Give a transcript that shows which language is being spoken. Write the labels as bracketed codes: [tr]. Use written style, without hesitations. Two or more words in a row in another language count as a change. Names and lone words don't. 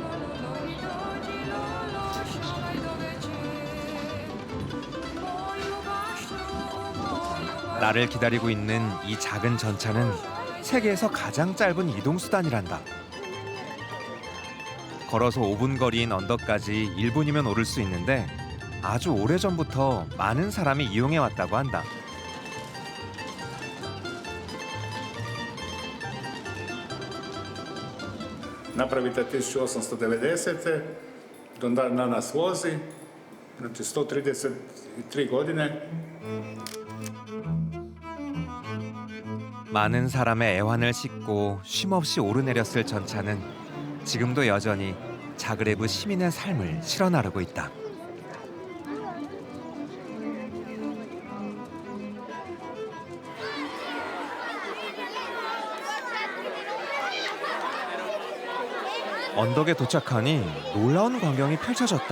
[ko] 나를 기다리고 있는 이 작은 전차는 세계에서 가장 짧은 이동수단이란다. 걸어서 5분 거리인 언덕까지 1분이면 오를 수 있는데 아주 오래전부터 많은 사람이 이용해왔다고 한다. [hr] Napravite 1890. do danas vozi, znači 133 godine. [ko] 많은 사람의 애환을 싣고 쉼없이 오르내렸을 전차는 지금도 여전히 자그레브 시민의 삶을 실어 나르고 있다. 언덕에 도착하니 놀라운 광경이 펼쳐졌다.